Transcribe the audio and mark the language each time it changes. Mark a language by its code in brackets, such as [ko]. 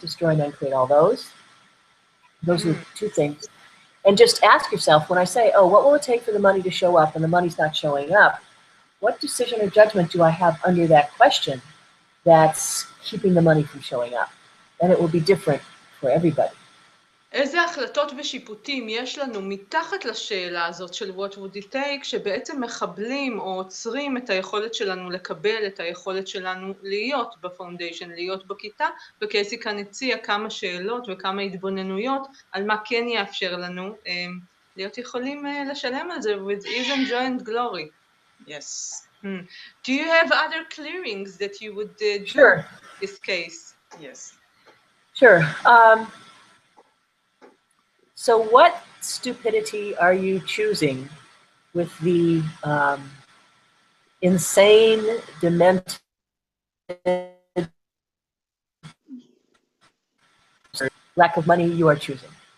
[en] Destroy and uncreate all those. Those are two things. And just ask yourself, when I say, oh, what will it take for the money to show up and the money's not showing up? What decision or judgment do I have under that question that's keeping the money from showing up? And it will be different for everybody. [he] איזה החלטות ושיפוטים יש לנו מתחת לשאלה הזאת של [en] what would it take, [he] שבעצם מחבלים או עוצרים את היכולת שלנו לקבל, את היכולת שלנו להיות בפאונדיישן, להיות בכיתה, וקייסי כאן הציע כמה שאלות וכמה התבוננויות על מה כן יאפשר לנו להיות יכולים לשלם על זה [en] with ease and joy and glory. Yes. Do you have other clearings that you would do Sure. in this case? Yes. Sure. So what stupidity are you choosing with the insane, demented lack of money you are choosing?